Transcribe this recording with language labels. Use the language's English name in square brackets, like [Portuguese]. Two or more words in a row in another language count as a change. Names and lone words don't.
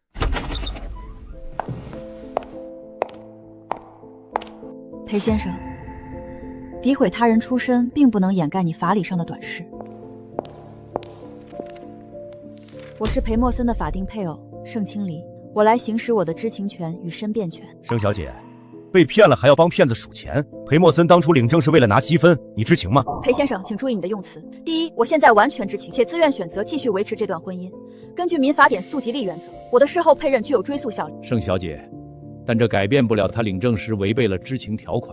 [Chinese] 裴先生，诋毀他人出身并不能掩蓋你法理上的短視。我是裴默森的法定配偶盛清离，我来行使我的知情权与申辩权。盛小姐，被騙了还要幫騙子數錢，裴默森當初領證是為了拿積分，你知情嗎？裴先生，請注意你的用詞。第一，我現在完全知情，且自願選擇繼續維持這段婚姻。根據民法典溯及利原則，我的事後配認具有追訴效力。盛小姐，但這改變不了他領證時違背了知情條款。